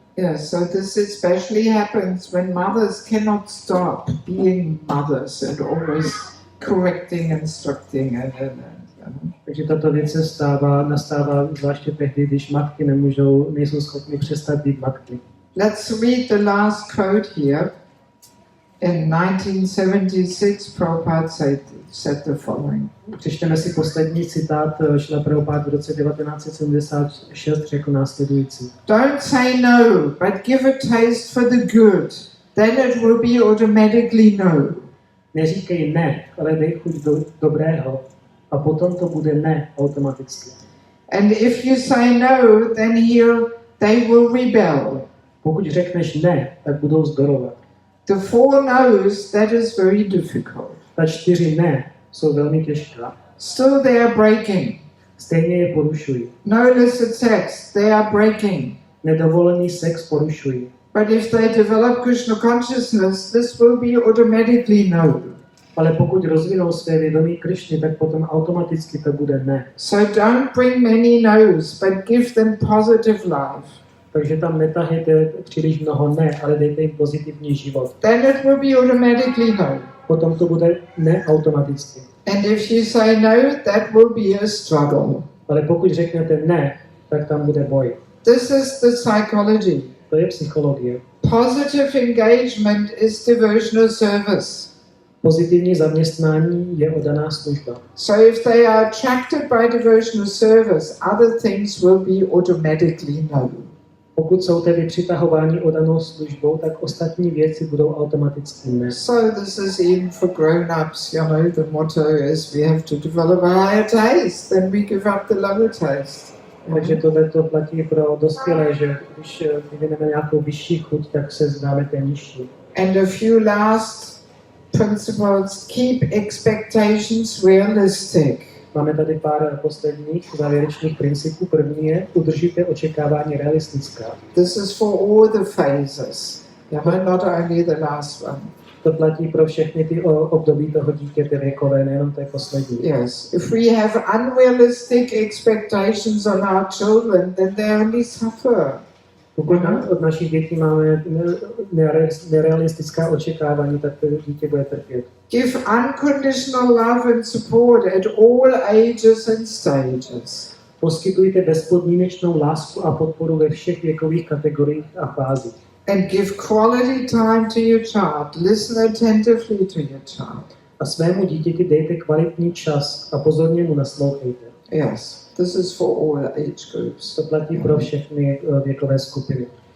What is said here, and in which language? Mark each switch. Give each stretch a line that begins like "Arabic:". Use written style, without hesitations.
English: Yes, so this especially happens when mothers cannot stop being mothers and always correcting, instructing, and.
Czech: Takže tato věc nastává zvláště tehdy, když matky nejsou schopny přestat být matky.
English: Let's read the last quote here. In 1976, Prabhupada said the following.
Czech: Přečteme si poslední citát Šrila Prabhupada v roce 1976, řekl následující.
English: Don't say no, but give a taste for the good. Then it will be automatically no.
Czech: Neříkej ne, ale dej chuť do dobrého a potom to bude ne automaticky.
English: And if you say no, then they will rebel.
Czech: Pokud řekneš ne, tak budou zdorovat.
English: The 4 no's, that is very difficult.
Czech: Ta 4 ne jsou velmi těžká.
English: Still they are breaking.
Czech: Stejně je porušují.
English: No illicit sex, they are breaking.
Czech: Nedovolený sex porušují.
English: But if they develop Krishna consciousness, this will be automatically no.
Czech: Ale pokud rozvinou své vědomí Krišny, tak potom automaticky to bude ne.
English: So don't bring many no's, but give them positive life.
Czech: Takže tam netahejte příliš mnoho ne, ale dejte jim pozitivní život.
English: Then it will be automatically no.
Czech: Potom to bude ne automaticky.
English: And if you say no, that will be a struggle.
Czech: Ale pokud řeknete ne, tak tam bude boj.
English: This is the psychology.
Czech: To je psychologie.
English: Positive engagement is devotional service.
Czech: Pozitivní zaměstnání je oddaná služba.
English: So if they are attracted by devotional service, other things will be automatically no.
Czech: Pokud jsou tedy přitahováni oddanou službou, tak ostatní věci budou automaticky ne.
English: So this is even for grown-ups, the motto is we have to develop a higher taste, then we give up the lower taste.
Czech: Takže to platí pro dospělé, že když vyvineme nějakou vyšší chuť, tak se zdáme té nižší.
English: And a few last principles: keep expectations realistic.
Czech: Máme tady pár posledních závěrečných principů. První je, udržíte očekávání realistická.
English: This is for all the phases, not only the last one.
Czech: To platí pro všechny ty období toho dítěte věkové, nejenom té poslední.
English: Yes, if we have unrealistic expectations on our children, then they only suffer.
Czech: Pokud od našich dětí máme nerealistická očekávání, tak to dítě bude trpět.
English: Give unconditional love and support at all ages and stages.
Czech: Poskytujte bezpodmínečnou lásku a podporu ve všech věkových kategoriích a fázích.
English: And give quality time to your child. Listen attentively to your child.
Czech: A svému dítěti dejte kvalitní čas a pozorně mu naslouchejte.
English: Yes, this is for all age groups.
Czech: To platí pro všechny věkové skupiny.